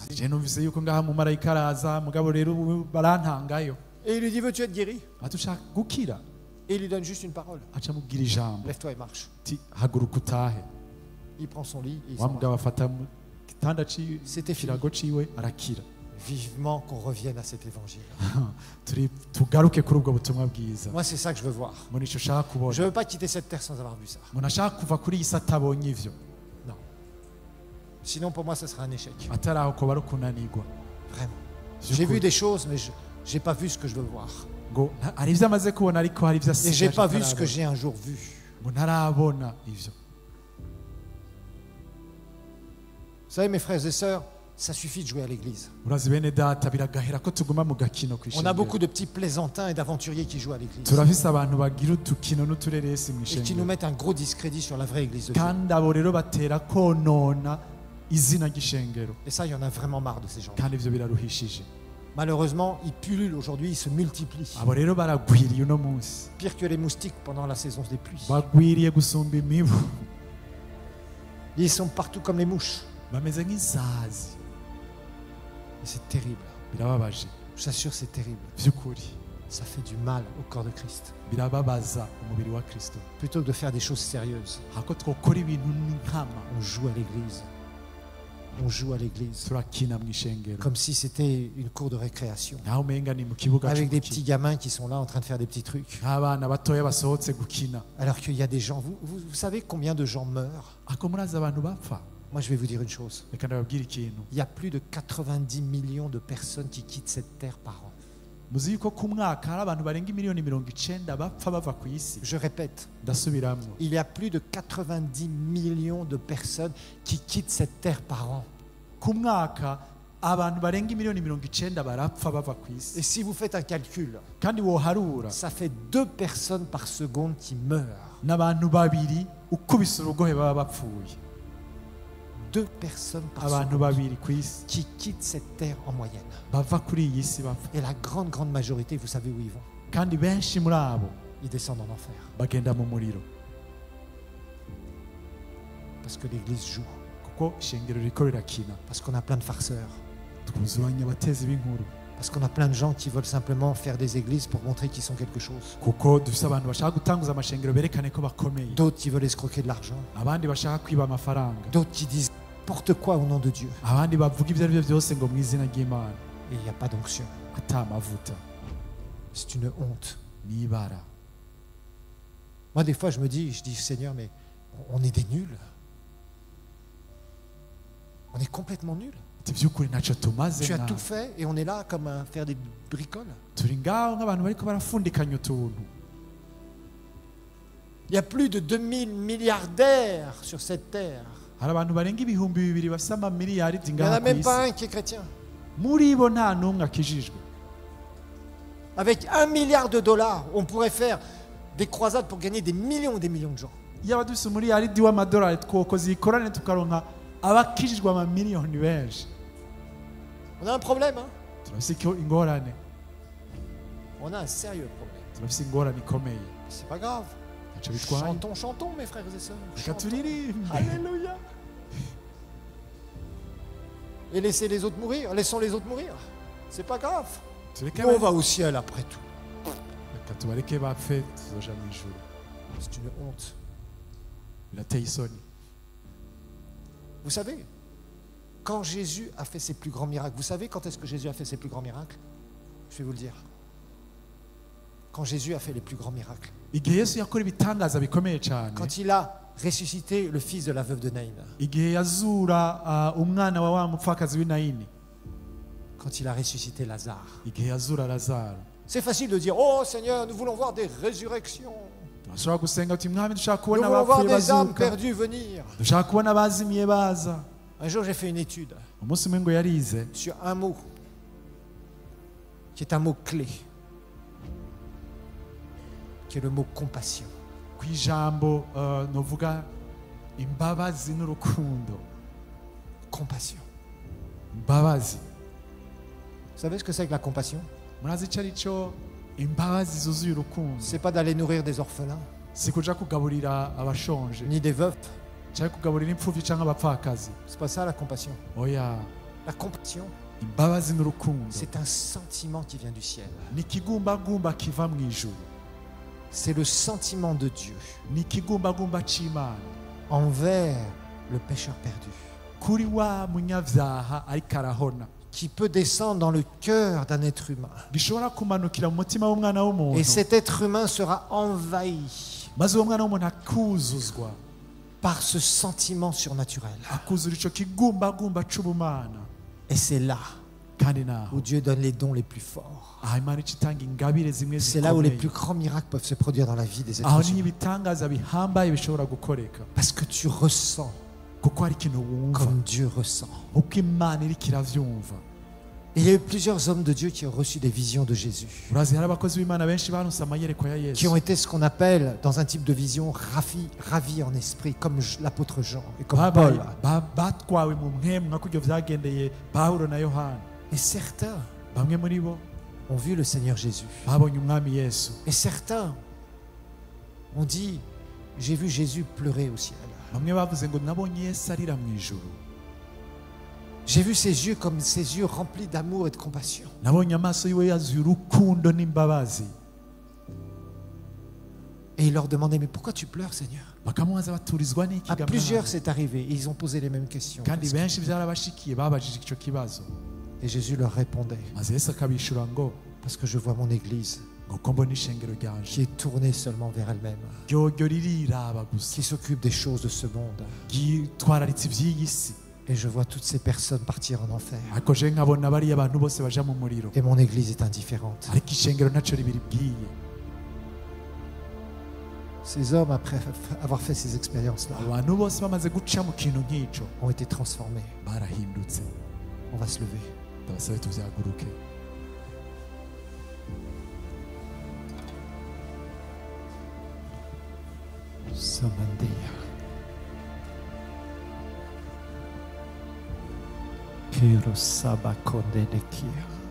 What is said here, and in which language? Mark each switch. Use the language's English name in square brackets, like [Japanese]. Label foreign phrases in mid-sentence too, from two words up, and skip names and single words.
[Rundi] je numvise yuko ngaha umumarayika araza mugabo rero barantangayo [French] Et il lui dit, veux-tu être guéri? [Rundi] ati ushaka gukira [French] Et il lui donne juste une parole. [Rundi] aca amubwira ijambo [French] Lève-toi et marche. [Rundi] ati haguruka utahe [French] Il prend son lit et il wa s'en va. [Rundi] mugabo afata mu gitanda [French] C'était fini. [Rundi] kirago ciwe arakira [French] vivement qu'on revienne à cet évangile. [Rundi] tugaruke kuri ubwo butumwa bwiza [French] Moi, c'est ça que je veux voir. [Rundi] ngo nicyo ushaka kubona [French] Je ne veux pas quitter cette terre sans avoir vu ça. [Rundi] ngo nashaka kuva kuri iyi si atabonye ivyo [French] Non. Sinon, pour moi, ce sera un échec. [Rundi] atari aho kuba ari ukunanirwa [French] Vraiment. J'ai vu des choses, mais je n'ai pas vu ce que je veux voir. [Rundi] ngo hari ibyo amaze kubona ariko hari ibyo [French] Et je n'ai [Rundi] asigaje [French] pas vu ce que [Rundi] atarabona. [French] j'ai un jour vu. [Rundi] ngo ntarabona ivyo. [French] Vous savez, mes frères et sœurs, ça suffit de jouer à l'église. [Rundi] urazi bene data biragahera ko tuguma mu gakino ku [French] On a beaucoup [Rundi] ishengero [French] de petits plaisantins et d'aventuriers qui jouent à l'église. [Rundi] turafise abantu bagira utukino n'utureresi mu [French] Et qui nous [Rundi] ishengero [French] mettent un gros discrédit sur la vraie église de Dieu. [Rundi] kandi abo rero batera konona izina ry'ishengero [French] Et ça, il y en a vraiment marre de ces gens. [Rundi] kandi ivyo biraruhishije. [French] Malheureusement, ils pullulent aujourd'hui, ils se multiplient. [Rundi] abo rero baragwiriye uno munsi [French] Pire que les moustiques pendant la saison des pluies. [Rundi] bagwiriye gusumba imibu [French] Ils sont partout comme les mouches. [Rundi] bameze nk'insazi [French] Et c'est terrible. [Rundi] birababaje [French] Je t'assure, c'est terrible. [Rundi] by'ukuri [French] Ça fait du mal au corps de Christ. [Rundi] birababaza umubiri wa kristo [French] Plutôt que de faire des choses sérieuses, [Rundi] hako twokora ibintu n'inkama [French] on joue à l'église. On joue à l'église. [Rundi] turakina mu ishengero [French] Comme si c'était une cour de récréation. [Rundi] naho umenga ni mu kibuga [French] Avec des [Rundi] c'umukino. [French] petits gamins qui sont là en train de faire des petits trucs. [Rundi] nk'abana batoya basohotse gukina [French] Alors qu'il y a des gens. Vous savez combien de gens meurent? [Rundi] ako murazi abantu bapfa [French] Moi, je vais vous dire une chose. [Rundi] reka ndababwira ikintu [French] Il y a plus de 90 millions de personnes qui quittent cette terre par an. [Rundi] muzi yuko ku mwaka hari abantu barenga miliyoni 90 bapfa bava ku isi [French] Je répète, [Rundi] ndasubiramwo [French] il y a plus de 90 millions de personnes qui quittent cette terre par an. [Rundi] ku mwaka abantu barenga miliyoni 90 barapfa bava ku isi [French] Et si vous faites un calcul, [Rundi] kandi woharura [French] ça fait 2 personnes par seconde qui meurent. [Rundi] n'abantu babiri ukubise urugohe baba bapfuye [French] 2 personnes par [Rundi] abantu [French] seconde [Rundi] babiri ku isi [French] qui quittent cette terre en moyenne. [Rundi] bava kuri iyi si bapfa [French] Et la grande majorité, vous savez où ils vont? [Rundi] kandi benshi muri abo [French] Ils descendent en enfer. [Rundi] bagenda mu muriro [French] Parce que l'Église joue. [Rundi] kuko ishengero ririko rirakina [French] Parce qu'on a plein de farceurs. [Rundi] twuzuranye abatezi b'inkuru [French] Parce qu'on a plein de gens qui veulent simplement faire des églises pour montrer qu'ils sont quelque chose. [Rundi] kuko dufise abantu bashaka gutanguza amashengero berekane ko bakomeye [French] D'autres qui veulent escroquer de l'argent. [Rundi] abandi bashaka kwiba amafaranga [French] D'autres qui disent n'importe quoi au nom de Dieu. [Rundi] abandi bavuga ibyo ari byo byose ngo mu izina ry'imana [French] Et il n'y a pas d'onction. [Rundi] ata amavuta [French] C'est une honte. [Rundi] n'ibara. [French] Moi, des fois, je dis, Seigneur, mais on est des nuls. On est complètement nuls. [Rundi] ati by'ukuri ntacyo tumaze [French] Tu as [Rundi] mwana. [French] tout fait et on est là comme à faire des bricoles. [Rundi] turi ngaho nk'abantu bariko barafundikanya utuntu. [French] Il y a plus de 2000 milliardaires sur cette terre. [Rundi] hari abantu barenga ibihumbi bibiri bafise amamiliyari [French] Il n'y en a [Rundi] ngaha ku [French] même pas [Rundi] isi [French] un qui est chrétien. [Rundi] muri bo nta n'umwe akijijwe. [French] Avec 1 milliard de dollars, on pourrait faire des croisades pour gagner des millions et des millions de gens. [Rundi] yaba dufise umuriyaridi w'amadolari twokoze ikorane tukaronka abakijijwe amamiliyoni benshi. [French] On a un problème, hein? [Rundi] turafise ingorane [French] On a un sérieux problème. [Rundi] turafise ingorane ikomeye [French] C'est pas grave. [Rundi] ntacyo bitwaye. [French] Chantons, chantons, mes frères et sœurs. [Rundi] reka [French] Chantons. [Rundi] turirimbe [French] Alléluia. Et laissez les autres mourir. Laissons les autres mourir. C'est pas grave. [Rundi] tureke [French] Nous, on va au ciel après tout. [Rundi] reka tubareke bapfe tuzoja mu ijuru. [French] C'est une honte. [Rundi] birateye isoni. [French] Vous savez, quand Jésus a fait ses plus grands miracles, vous savez quand est-ce que Jésus a fait ses plus grands miracles? Je vais vous le dire. Quand Jésus a fait les plus grands miracles. [Rundi] igihe yesu yakora ibitangaza bikomeye cyane [French] Quand il a ressuscité le fils de la veuve de Naïn. [Rundi] igihe yazura umwana wa wa mupfakazi w'inayini [French] Quand il a ressuscité Lazare. [Rundi] igihe yazura lazaro. [French] C'est facile de dire, oh Seigneur, nous voulons voir des résurrections. [Rundi] turashobora gusenga uti mwami dushaka [French] Nous [Rundi] kubona [French] voulons voir [Rundi] abapfuye [French] des âmes [Rundi] bazuka [French] perdues venir. [Rundi] dushaka kubona abazimiye baza. [French] Un jour, j'ai fait une étude [Rundi] umunsi umwe ngo yarize [French] sur un mot qui est un mot clé, qui est le mot compassion. [Rundi] ku ijambo novuga imbabazi n'urukundo. [French] Compassion. [Rundi] imbabazi [French] Vous savez ce que c'est que la compassion? [Rundi] murazi icyo ari cyo imbabazi zuzuye urukundo. [French] C'est pas d'aller nourrir des orphelins, [Rundi] si kuja kugaburira abashonje [French] ni des veufs. [Rundi] cyangwa kugaburira imfubyi cyangwa abapfakazi. [French] C'est pas ça la compassion. [Rundi] oya [French] La compassion, [Rundi] imbabazi n'urukundo [French] c'est un sentiment qui vient du ciel. [Rundi] ni ikigumbagumba kiva mu ijuru. [French] C'est le sentiment de Dieu [Rundi] ni ikigumbagumba cy'imana [French] envers le pécheur perdu, [Rundi] kuri wa munyabyaha ariko arahona, [French] qui peut descendre dans le cœur d'un être humain. [Rundi] gishobora kumanukira mu mutima w'umwana [French] Et [Rundi] w'umuntu [French] cet être humain sera envahi [Rundi] maze uwo mwana w'umuntu akuzuzwa [French] par ce sentiment surnaturel. [Rundi] akuzura ico kigumbagumba c'ubumana. [French] Et c'est là [Rundi] kandi naho [French] où Dieu donne les dons les plus forts. [Rundi] aho Imana ica itanga ingabire zimwe [French] C'est là où les [Rundi] zikomeye, [French] plus grands miracles peuvent se produire dans la vie des [Rundi] aho [French] êtres [Rundi] niho [French] humains. [Rundi] ibitangaza bihambaye bishobora gukoreka [French] Parce que tu ressens [Rundi] kuko hari ikintu wumva [French] comme Dieu ressent. [Rundi] uko Imana iriko iravyumva. [French] Il y a eu plusieurs hommes de Dieu qui ont reçu des visions de Jésus, [Rundi] urazi hari abakozi b'Imana benshi baronse amayerekwa ya [French] qui [Rundi] Yesu [French] ont été ce qu'on appelle, dans un type de vision, ravis en esprit, comme l'apôtre Jean et comme Paul. [Rundi] batwawe mu mpwemu nka kuryo vyagendeye Pawulo na Yohana. [French] Et certains [Rundi] Bamwe muri bo [French] ont vu le Seigneur Jésus. [Rundi] babonye umwami Yesu, [French] Et certains ont dit, j'ai vu Jésus pleurer au ciel. [Rundi] bamwe bavuze ngo nabonye Yesu arira mu ijuru, [French] J'ai vu ses yeux comme ses yeux remplis d'amour et de compassion. [Rundi] nabonye amaso yiwe yazuye urukundo n'imbabazi. [French] Et il leur demandait, mais pourquoi tu pleures, Seigneur? [Rundi] bakamubaza baturizwa n'iki [French] À [Rundi] ga [French] plusieurs, [Rundi] mwana? [French] c'est arrivé. Et ils ont posé les mêmes questions. [Rundi] kandi benshi vyarabashikiye babajije ico kibazo, [French] Et Jésus leur répondait, [Rundi] maze Yesu akabishura ngo [French] parce que je vois mon Église [Rundi] ngo ko mbona ishengero ryanje [French] qui est tournée seulement vers elle-même, [Rundi] ryoryo ririraba gusa [French] qui s'occupe des choses de ce monde. [Rundi] ryitwararitse ivy'iyi si, [French] Et je vois toutes ces personnes partir en enfer. [Rundi] ariko je nkabona bariya abantu bose baja mu muriro, [French] Et mon Église est indifférente. [Rundi] ariko ishengero ntaco ribiribwiye. [French] Ces hommes, après avoir fait ces expériences-là, [Rundi] abantu bose bamaze guca mu kintu nk'ico [French] ont été transformés. [Rundi] barahindutse. [French] On va se lever. [Rundi] ndabasabe tuvyaguruke. Samandeya. Kiro sabakonde de kia.